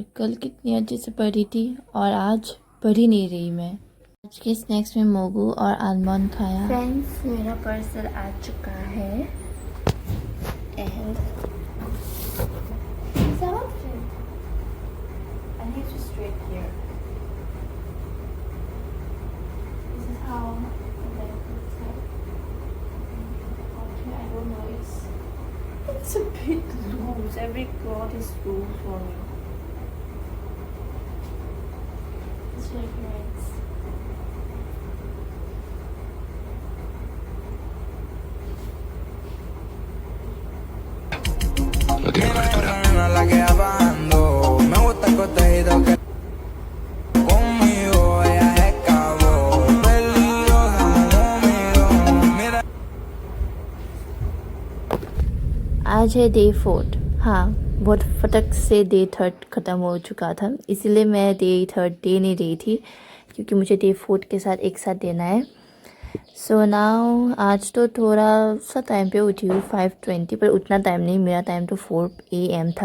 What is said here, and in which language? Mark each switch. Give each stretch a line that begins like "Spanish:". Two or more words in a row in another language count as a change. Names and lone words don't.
Hindi: कल कितनी अच्छे से पढ़ी थी और आज पढ़ ही नहीं रही मैं। आज के स्नैक्स में मोगू और आलमंड खाया। फ्रेंड्स, मेरा पार्सल आ चुका है एंड
English: it's a bit loose. Every cloth is loose for me. It's very nice.
Spanish: Lo tiene con historia. La que va bajando, me gusta el coteíto que conmigo ella es cabo, peligrosa conmigo. Mira.
Hindi: आज है डे 4। हाँ, बहुत फटक से डे 3 ख़त्म हो चुका था, इसीलिए मैं डे 3 दे नहीं रही थी क्योंकि मुझे डे 4 के साथ एक साथ देना है।
English: so now
Hindi: आज तो थोड़ा सा टाइम पे उठी हूँ 5:20, पर उतना टाइम नहीं, मेरा टाइम तो 4 AM था।